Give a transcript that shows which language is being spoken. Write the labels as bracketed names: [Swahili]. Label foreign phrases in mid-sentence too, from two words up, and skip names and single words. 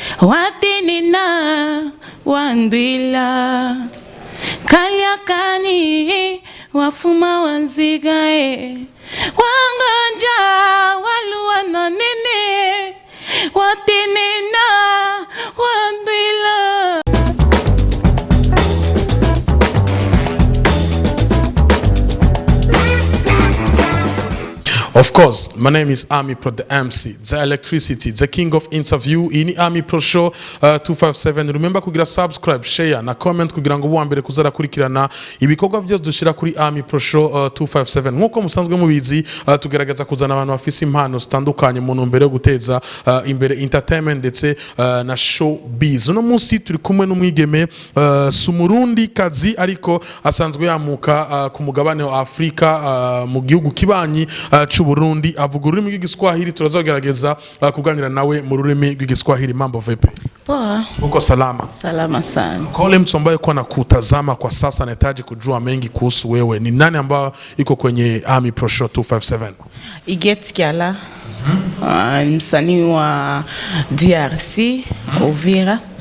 [English] watinina wandwila kaliakani wafuma wanzigae wanganja waluwana nene watinina wandwila. Of course, my name is Army Pro, the MC, the electricity, the king of interview. [Rundi] Ini Army Pro Show 257. Remember kugira subscribe, share na comment kugira ngo uwambere kuzara kurikirana ibikorwa byose dushira kuri Army Pro Show 257. Nkuko musanzwe mubizi, tugerageza kuzana abantu bafise impano zitandukanye mu ntumbero yo guteza imbere entertainment ndetse na showbiz. Uno munsi turi kumwe n'umwigeme Sumurundi kazi ariko asanzwe yamuka ku mugabane wa Afrika mu gihugu kibanyi Burundi, avuga ururimi rw'igiswahili. Turazogerageza kuganira nawe mu rurimi rw'igiswahili. [Swahili] Mambo vipi? Poa. Uko salama? Salama sana. Kwa ule mtu ambaye kwa nakutazama kwa sasa nahitaji kujua mengi kuhusu wewe. Ni nani ambao iko kwenye Army Pro Show 257? Iget Kiala. Msanii wa DRC, Uvira.